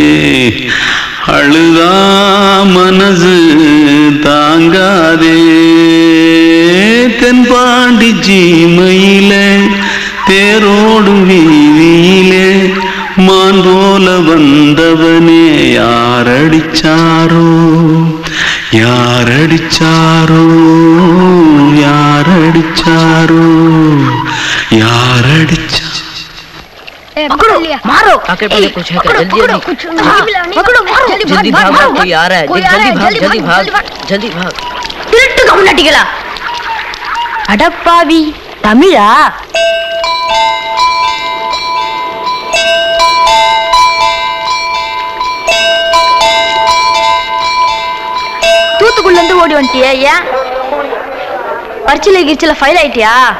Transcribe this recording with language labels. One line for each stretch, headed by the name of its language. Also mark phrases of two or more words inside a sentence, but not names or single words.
Tamil: அழுதா மனசு தாங்காதே தென்பாண்டி சீமையில தேரோடும் வீதியிலே மான் போல வந்தவனே யாரடிச்சாரோ யாரடிச்சாரோ யாரடிச்சாரோ யாரடிச்சா
Hindi: पकड़ो मारो आके पहले कुछ है क्या जल्दी जल्दी पकड़ो मारो जल्दी भाग कोई आ रहा है जल्दी भाग जल्दी भाग
Tamil: திருட்டு கம்னாட்டிகளா அடப்பாவி தமிழா தூத்துக்குள்ள இருந்து ஓடி வந்துட்டியா ஏன் பரிச்சையில கிரிச்சில ஃபைல் ஆயிட்டியா